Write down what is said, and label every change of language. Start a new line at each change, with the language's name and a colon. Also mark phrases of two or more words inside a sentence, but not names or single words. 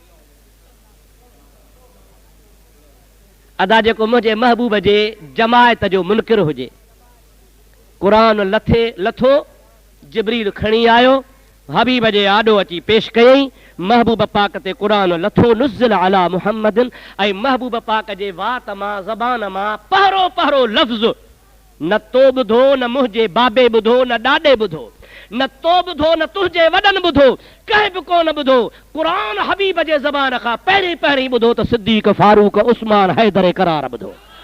Sindhi: अदा जेको मुंहिंजे महबूब जे जमायत जो मुनकिर हुजे क़ुरान लथो जिब्रील खणी आयो हबीब जे आॾो अची पेश कयई महबूब पाक ते क़ुरान लथो
Arabic: نزل على محمد
Sindhi: ऐं महबूब पाक जे वात मां ज़बान मां पहरो पहरो लफ़्ज़ न तो ॿुधो न मुंहिंजे बाबे ॿुधो न ॾाॾे ॿुधो न तो ॿुधो न तुंहिंजे वॾनि ॿुधो कंहिं बि कोन ॿुधो क़ुरान हबीब जे ज़बान खां पहिरीं पहिरीं ॿुधो त सिद्दीक़ फारूक उस्मान हैदर करार ॿुधो